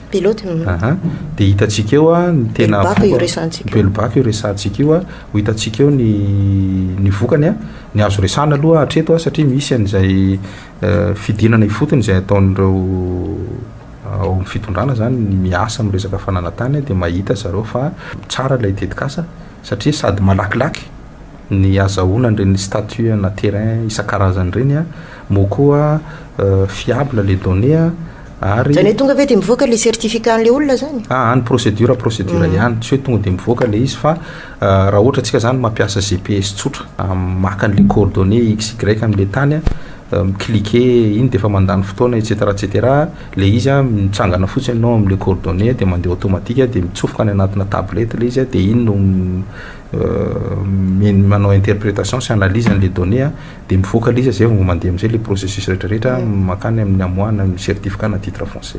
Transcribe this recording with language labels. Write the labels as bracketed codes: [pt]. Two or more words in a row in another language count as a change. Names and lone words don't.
[mg] de hitantsika eo a ny tena belobaka io resantsika io a ho hitantsika eo ny vokany a ny azo resana aloha hatreto a satria misy an'izay fidinana ifotony zay ataon'ireo ao amin'ny fitondrana zany miasa amin'ny resaka fananatany de mahita zareo fa tsara ilay tetikasa satria sady malakilaky ny azahoana ireny statut na terrain isan-karazany reny a mo koa [fr] fiable les données [mg] ary zany tonga ve de mivoaka le certificat an'le olona zany any procédure ihany tsy hoe tonga de mivoaka le izy fa raha ohatra antsika zany mampiasa GPS tsotra maka an'le coordonnées XY am'le tany cliquer iny de fa mandany fotoana etc le izy mitsangana fotsiny ianao am'le coordonnées de mandeha automatique de mitsofoka any anatina tablette le izy de iny no manao interprétation sy analyse an'le données de mivoaka le izy zay vao mandeha am'izay le processus rehetrarehetra makany amin'ny amoahana amin'ny certificat na [fr] titre foncier